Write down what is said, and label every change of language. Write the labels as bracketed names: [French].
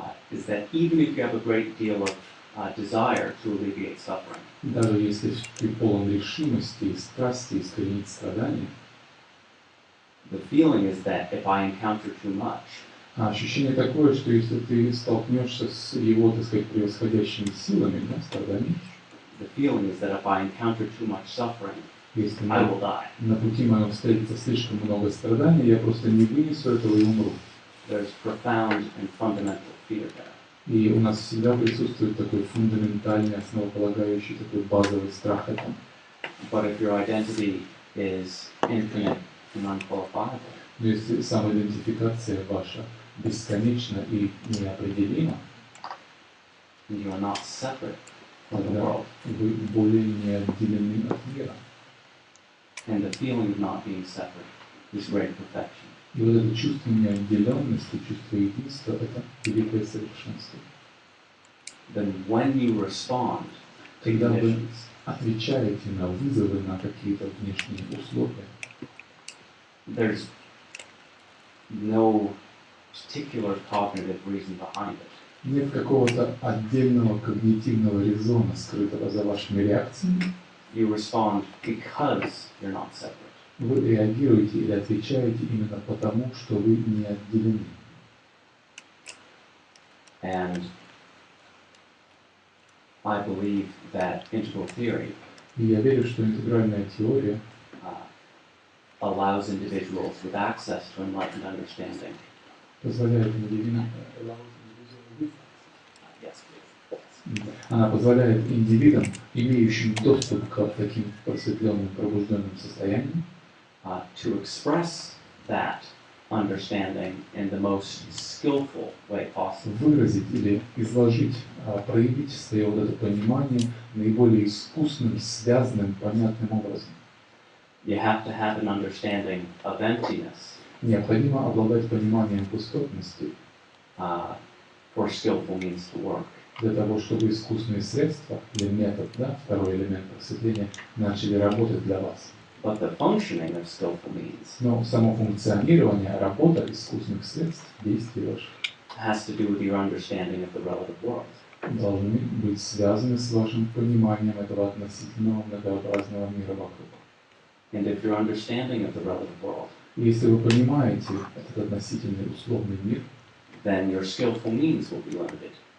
[English] is that even if you have a great deal of desire to alleviate suffering, [Russian] даже если ты полон решимости и страсти искоренить страдания, [English] the feeling is that if I encounter too much, [Russian] ощущение такое, что если ты столкнешься с его, так сказать, превосходящими силами, да, страданий, [English] the feeling is that if I encounter too much suffering, [Russian] если [English] I will die. [Russian] на пути моем встретится слишком много страданий, я просто не вынесу этого и умру. [English] There's profound and fundamental fear there. [Russian] И у нас всегда присутствует такой фундаментальный, основополагающий, такой базовый страх этого. [English] But if your identity is infinite and unqualifiable, [Russian] Но если самоидентификация ваша бесконечна и неопределима, [English] and you are not separate from the [Russian] тогда [English] world, [Russian] вы более не отделены от мира. [English] and the feeling of not being separate is great perfection. [Russian] И вот это чувство неотделенности, чувство единства – это великое совершенство. [English] Then when you respond to [Russian] Когда вы [English] conditions, [Russian] отвечаете на вызовы, на какие-то внешние условия, [English] there's no particular cognitive reason behind it. [Russian] нет какого-то отдельного когнитивного резона, скрытого за вашими реакциями, [English] You respond because you're not separate. [Russian] вы реагируете или отвечаете именно потому, что вы не отделены. [English] And I believe that integral theory [Russian] И я верю, что интегральная теория [English] allows individuals with access to enlightened understanding. [Russian] позволяет индивидам, [English] Yes, please. [Russian] она позволяет индивидам, имеющим доступ к таким просветленным, пробужденным состояниям, [English] To express that understanding in the most skillful way possible. [Russian] выразить или изложить, проявить свое вот это понимание наиболее искусным, связанным, понятным образом. [English] You have to have an understanding of emptiness [Russian] Необходимо обладать пониманием пустотности [English] for skillful means to work. [Russian] для того, чтобы искусственные средства или метод, да, второй элемент просветления, начали работать для вас. [English] But the functioning of skillful means [Russian] Но само функционирование, работа искусственных средств, действий ваших, [English] has to do with your understanding of the relative world. [Russian] должны быть связаны с вашим пониманием этого относительного многообразного мира вокруг. [English] And if your understanding of the relative world, [Russian] И если вы понимаете этот относительный условный мир, [English] then your skillful means will be limited.